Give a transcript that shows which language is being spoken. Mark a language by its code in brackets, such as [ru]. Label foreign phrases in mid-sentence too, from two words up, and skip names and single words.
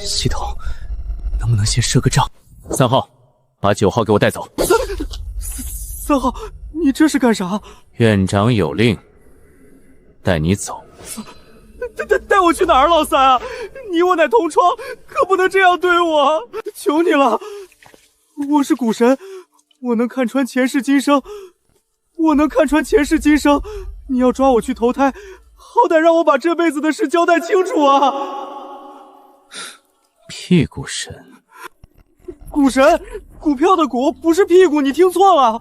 [zh] 系統，能不能先賒個賬？3號，把9號給我帶走。3號，你這是幹啥？院長有令，帶你走。帶我去哪兒，老三啊？你我乃同窗，可不能這樣對我！求你了，我是股神，我能看穿前世今生。你要抓我去投胎，好歹讓我把這輩子的事交代清楚啊！屁股神，股神，股票的股不是屁股，你聽錯了。